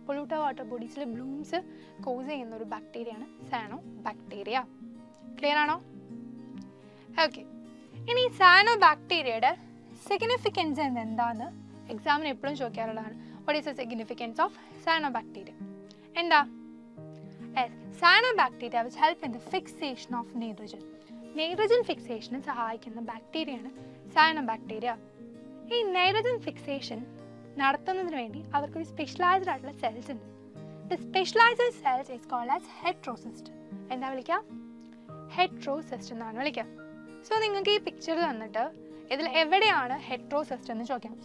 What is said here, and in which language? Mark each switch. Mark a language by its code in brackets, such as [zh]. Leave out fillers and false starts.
[ml] പൊള്യൂട്ടർ water ബോഡീസിൽ Bloom's cos ചെയ്യുന്ന ഒരു ബാക്ടീരിയയാണ് cyanobacteria. Clear ആണോ? ഓക്കെ, ഇനി സയനോബാക്ടീരിയയുടെ സിഗ്നിഫിക്കൻസ് എന്താന്ന് എക്സാമിന് എപ്പോഴും ചോദിക്കാറുള്ളതാണ്. [en] What is the significance of cyanobacteria? [ml] എന്താ? [en] Cyanobacteria which help in the fixation of nitrogen. [ml] Nitrogen fixation സഹായിക്കുന്ന ബാക്ടീരിയയാണ് സയനോബാക്ടീരിയ. ഈ നൈട്രജൻ ഫിക്സേഷൻ നടത്തുന്നതിന് വേണ്ടി അവർക്കൊരു സ്പെഷ്യലൈസ്ഡ് ആയിട്ടുള്ള സെൽസ് ഉണ്ട്. [en] The specialised cells is called as heterocyst. [ml] എന്താ വിളിക്കാം? ഹെറ്ററോസിസ്റ്റ് എന്നാണ് വിളിക്കാം. സോ നിങ്ങൾക്ക് ഈ പിക്ചർ തന്നിട്ട് ഇതിൽ എവിടെയാണ് ഹെറ്ററോസിസ്റ്റ് എന്ന് ചോദിക്കാം.